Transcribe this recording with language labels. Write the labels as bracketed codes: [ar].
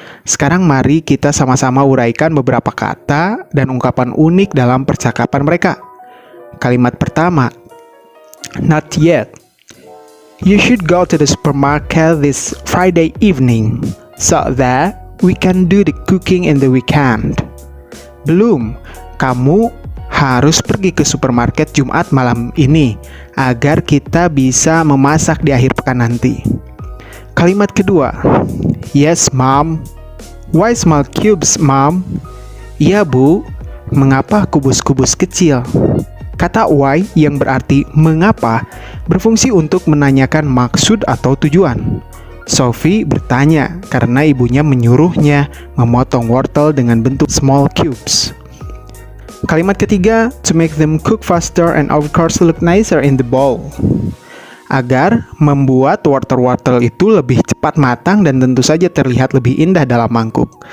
[id] Sekarang mari kita sama-sama uraikan beberapa kata dan ungkapan unik dalam percakapan mereka. Kalimat pertama, [en] not yet. You should go to the supermarket this Friday evening so that we can do the cooking in the weekend. [id] Belum, kamu harus pergi ke supermarket Jumat malam ini agar kita bisa memasak di akhir pekan nanti. Kalimat kedua, [en] yes, Mom. Why small cubes, Mom? [id] Iya, Bu. Mengapa kubus-kubus kecil? Kata why yang berarti mengapa berfungsi untuk menanyakan maksud atau tujuan. Sophie bertanya karena ibunya menyuruhnya memotong wortel dengan bentuk [en] small cubes. [id] Kalimat ketiga, [en] to make them cook faster and of course look nicer in the bowl. [id] Agar membuat wortel-wortel itu lebih cepat matang dan tentu saja terlihat lebih indah dalam mangkuk.